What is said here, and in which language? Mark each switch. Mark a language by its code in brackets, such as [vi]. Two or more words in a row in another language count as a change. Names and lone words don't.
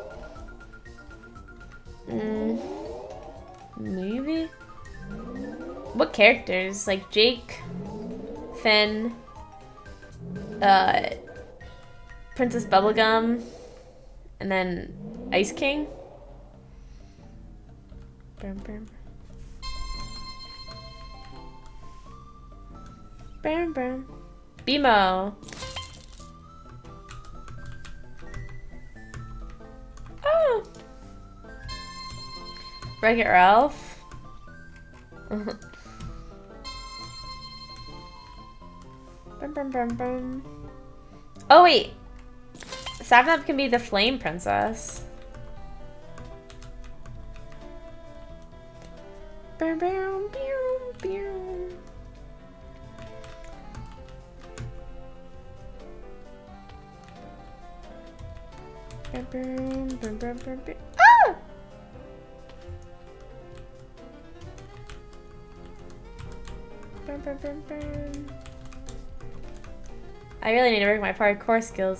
[en] Maybe? What characters? Like Jake, Finn, Princess Bubblegum, and then Ice King. Bam, bam. Bam, bam. BMO. Oh. Wreck-It Ralph. Bum, bum, bum, bum. Oh wait, Sapnap can be the Flame Princess. Bum, bum, bum, bum. Bum, bum, bum, bum, bum, bum. Ah! Bum, bum, bum, bum. I really need to work my parkour skills.